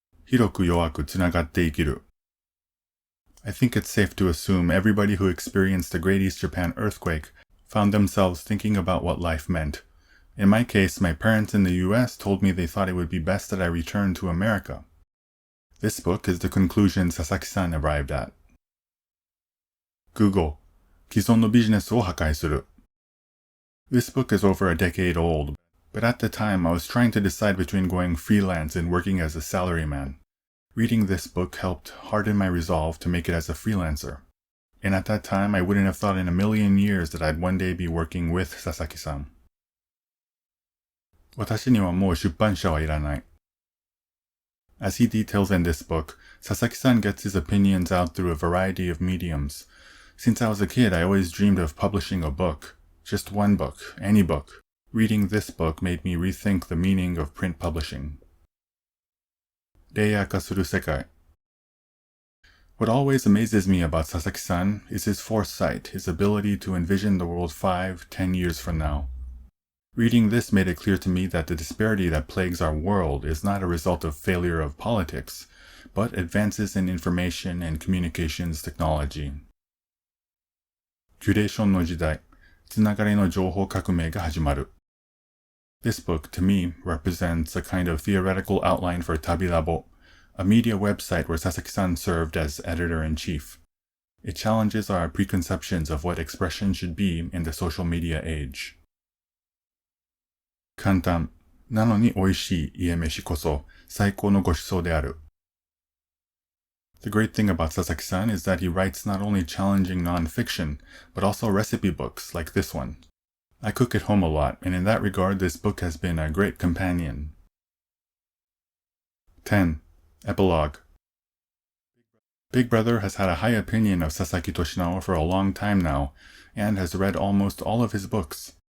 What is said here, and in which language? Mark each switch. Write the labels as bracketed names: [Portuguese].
[Japanese] Hiroku yoaku tsunagatte ikiru. [English] I think it's safe to assume everybody who experienced the Great East Japan earthquake found themselves thinking about what life meant. In my case, my parents in the US told me they thought it would be best that I return to America. This book is the conclusion Sasaki-san arrived at. [Japanese] Google, 既存のビジネスを破壊する. [English] This book is over a decade old, but at the time I was trying to decide between going freelance and working as a salaryman. Reading this book helped harden my resolve to make it as a freelancer. And at that time, I wouldn't have thought in a million years that I'd one day be working with Sasaki-san. [Japanese] 私にはもう出版社はいらない. [English] As he details in this book, Sasaki-san gets his opinions out through a variety of mediums. Since I was a kid, I always dreamed of publishing a book. Just one book, any book. Reading this book made me rethink the meaning of print publishing. [Japanese] レイヤー化する世界. [English] What always amazes me about Sasaki-san is his foresight, his ability to envision the world 5-10 years from now. Reading this made it clear to me that the disparity that plagues our world is not a result of failure of politics, but advances in information and communications technology. [Japanese] キュレーションの時代、つながりの情報革命が始まる. [English] This book, to me, represents a kind of theoretical outline for Tabilabo, a media website where Sasaki-san served as editor-in-chief. It challenges our preconceptions of what expression should be in the social media age. [Japanese] 簡単、なのに美味しい家飯こそ最高のご馳走である. [English] The great thing about Sasaki-san is that he writes not only challenging non-fiction, but also recipe books like this one. I cook at home a lot, and in that regard this book has been a great companion. 10. Epilogue. Big Brother has had a high opinion of Sasaki Toshinawa for a long time now, and has read almost all of his books.